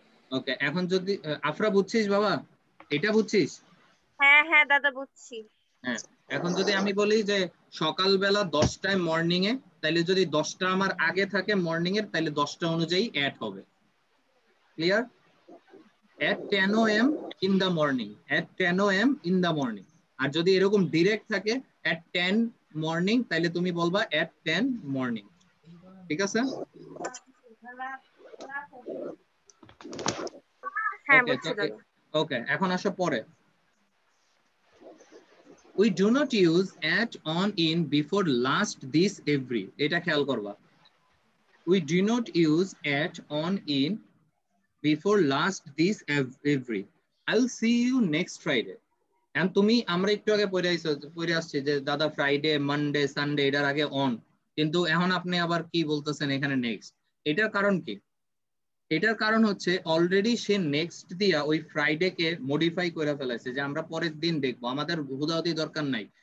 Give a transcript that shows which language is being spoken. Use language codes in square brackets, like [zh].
[bn] ওকে, এখন যদি আফরা বুঝছিস বাবা? এটা বুঝছিস? হ্যাঁ হ্যাঁ দাদা বুঝছি। হ্যাঁ, এখন যদি আমি বলি যে সকালবেলা 10টায় মর্নিং এ, তাহলে যদি 10টা আমার আগে থাকে মর্নিং এর, তাহলে 10টা অনুযায়ী অ্যাড হবে। Clear? [en] at 10 am in the morning, at 10 am in the morning। [bn] আর যদি এরকম ডাইরেক্ট থাকে [en] at 10 morning, [bn] তাহলে তুমি বলবা at 10 morning। ঠিক আছে? হ্যাঁ বুঝছি দাদা। ওকে, এখন আসো পরে। [en] We do not use at, on, in before, last, this, every। [bn] এটা খেয়াল করবা। [en] We do not use at, on, in before, last, this, every। I'll see you next Friday। [bn] And তুমি, আমরা একটু আগে পড়ে আসছি যে দাদা ফ্রাইডে, মানডে, সানডে এটার আগে অন, কিন্তু এখন আপনি আবার কি বলতেছেন এখানে নেক্সট। এটার কারণ কি? এটার কারণ হচ্ছে অলরেডি সে নেক্সট দিয়া ওই ফ্রাইডে কে মডিফাই করে ফেলেছে, যে আমরা পরের দিন দেখবো, আমাদের হুদাহুদি দরকার নাই।